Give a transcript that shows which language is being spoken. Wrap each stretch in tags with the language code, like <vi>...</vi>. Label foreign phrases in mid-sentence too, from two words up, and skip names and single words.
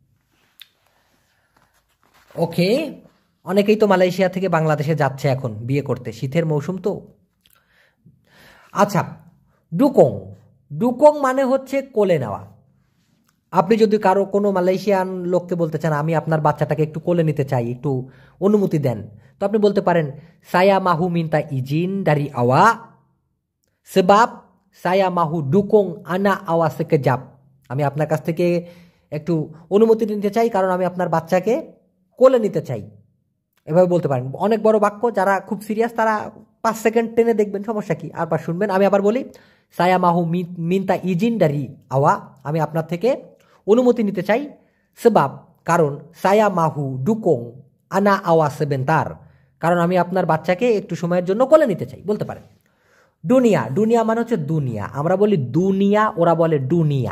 <bn>ওকে, অনেকেই তো মালয়েশিয়া থেকে বাংলাদেশে যাচ্ছে এখন বিয়ে করতে, শীতের মৌসুম তো। আচ্ছা, ডুকং, ডুকং মানে হচ্ছে কোলে নেওয়া। আপনি যদি কারো কোনো মালয়েশিয়ান লোককে বলতে চান আমি আপনার বাচ্চাটাকে একটু কোলে নিতে চাই, একটু অনুমতি দেন, তো আপনি বলতে পারেন</bn> <ms>saya mahu minta izin dari awak sebab saya mahu dukung anak awak sekejap,</ms> <bn>আমি আপনার কাছ থেকে একটু অনুমতি নিতে চাই কারণ আমি আপনার বাচ্চাকে কোলে নিতে চাই, এভাবে বলতে পারেন। অনেক বড় বাক্য, যারা খুব সিরিয়াস তারা 5 সেকেন্ড টেনে দেখবেন, সমস্যা কি, আবার শুনবেন। আমি আবার বলি</bn> <ms>saya mahu minta izin dari awak,</ms> <bn>আমি আপনার থেকে অনুমতি নিতে চাই। সেবাব, কারণ</bn> <ms>saya mahu dukung anak awak sebentar,</ms> <bn>কারণ আমি আপনার বাচ্চাকে একটু সময়ের জন্য কোলে নিতে চাই, বলতে পারেন। দুনিয়া, দুনিয়া মানে হচ্ছে দুনিয়া, আমরা বলি দুনিয়া, ওরা বলে দুনিয়া।</bn>